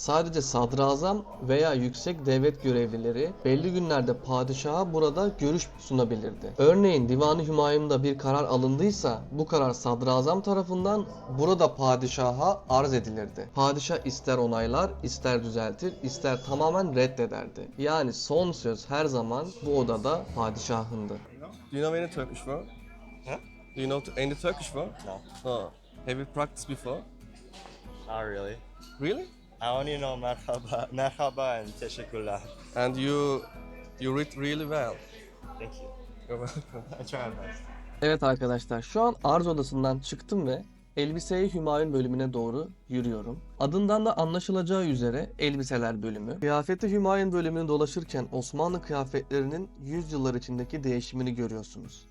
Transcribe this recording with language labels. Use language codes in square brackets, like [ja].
[tr] Sadece sadrazam veya yüksek devlet görevlileri belli günlerde padişaha burada görüş sunabilirdi. Örneğin Divan-ı Hümayun'da bir karar alındıysa bu karar sadrazam tarafından burada padişaha arz edilirdi. Padişah ister onaylar, ister düzeltir, ister tamamen reddederdi. Yani son söz her zaman bu odada padişahındı. [en] Do you know any Turkish word? Huh? Do you know any Turkish word? No. Oh. Have you practiced before? Not really. Really? I only know merhaba, merhaba and teşekkürler. And you read really well. Thank you. You're welcome. I try my best. [tr] Evet arkadaşlar, şu an arz odasından çıktım ve Elbise-i Hümayun bölümüne doğru yürüyorum. Adından da anlaşılacağı üzere elbiseler bölümü. Kıyafeti Hümayun bölümünü dolaşırken Osmanlı kıyafetlerinin yüzyıllar içindeki değişimini görüyorsunuz.